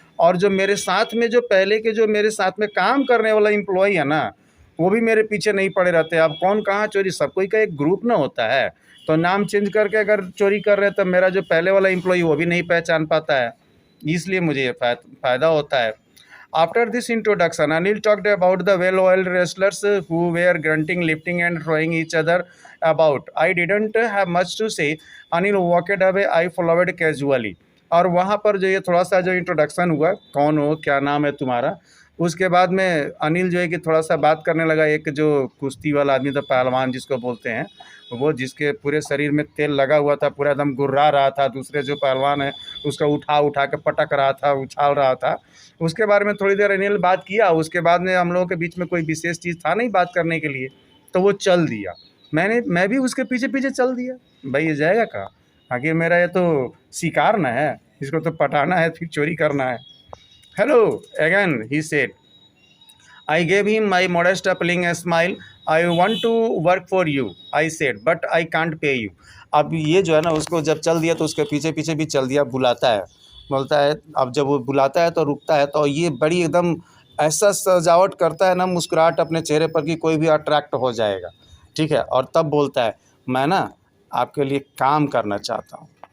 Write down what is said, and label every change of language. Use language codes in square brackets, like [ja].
[hi] और जो मेरे साथ में जो पहले के जो मेरे साथ में काम करने वाला एम्प्लॉय है ना, वो भी मेरे पीछे नहीं पड़े रहते। अब कौन कहाँ चोरी, सब कोई का एक ग्रुप ना होता है, तो नाम चेंज करके अगर चोरी कर रहे हैं तो मेरा जो पहले वाला एम्प्लॉय वो भी नहीं पहचान पाता है, इसलिए मुझे ये फ़ायदा होता है। [en] After this introduction, Anil talked about the well-oiled wrestlers who were grunting, lifting, and throwing each other about. I didn't have much to say. Anil walked away. I followed casually. [hi] और वहाँ पर जो ये थोड़ा सा जो इंट्रोडक्शन हुआ, कौन हो, क्या नाम है तुम्हारा, उसके बाद में अनिल जो है कि थोड़ा सा बात करने लगा। एक जो कुश्ती वाला आदमी था, पहलवान जिसको बोलते हैं, वो जिसके पूरे शरीर में तेल लगा हुआ था, पूरा एकदम गुर्रा रहा था, दूसरे जो पहलवान है उसका उठा उठा के पटक रहा था, उछाल रहा था। उसके बारे में थोड़ी देर अनिल बात किया। उसके बाद में हम लोगों के बीच में कोई विशेष चीज़ था नहीं बात करने के लिए, तो वो चल दिया। मैं भी उसके पीछे पीछे चल दिया। भाई ये जाएगा कहाँ? आखिर मेरा ये तो शिकार ना है, इसको तो पटाना है, फिर चोरी करना है। [en] Hello again he said. I gave him my modest appealing smile. I want to work for you, I said, but I can't pay you. [hi] अब ये जो है ना, उसको जब चल दिया तो उसके पीछे पीछे भी चल दिया। बुलाता है, बोलता है। अब जब वो बुलाता है तो रुकता है, तो ये बड़ी एकदम ऐसा सजावट करता है ना, मुस्कुराहट अपने चेहरे पर कि कोई भी अट्रैक्ट हो जाएगा, ठीक है। और तब बोलता है, मैं ना आपके लिए काम करना चाहता हूँ।